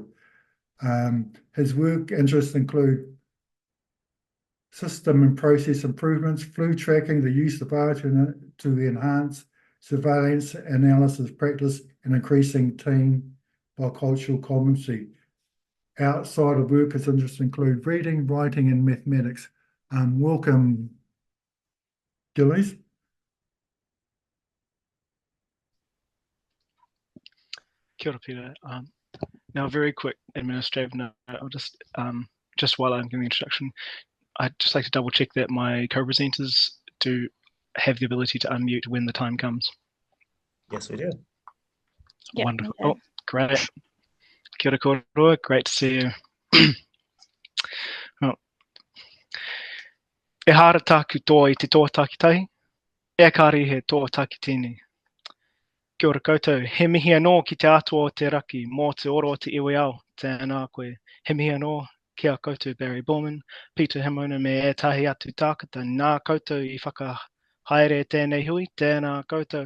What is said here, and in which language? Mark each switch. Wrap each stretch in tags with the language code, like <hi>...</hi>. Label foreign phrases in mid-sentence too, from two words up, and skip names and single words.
<en>His work interests include system and process improvements, flu tracking, the use of R to enhance surveillance analysis practice, and increasing team bicultural competency. Outside of work, his interests include reading, writing, and mathematics. Welcome, Giles.</en> <mi>Kia ora, Peter.</mi> <en>Now, a very quick administrative note. I'll just while I'm giving the introduction, I'd just like to double check that my co-presenters do have the ability to unmute when the time comes. Yes, we do. Yep, wonderful. Okay. Oh, great.</en> <mi>Kia ora kouroa,</mi> <en>great to see you. Oh.</en> <mi>E hara taku toa I te toa takitahi, e kari he toa takitini. Kia ora koutou, he mihi anō ki te atua o te raki, mō te oro o te iwi ao, tēnā koe. He mihi anō kia koutou Barry Bilmer, Peter Himona me ētahi atu tākata, nā koutou I whakahaere tēnei hui, tēnā koutou.</mi>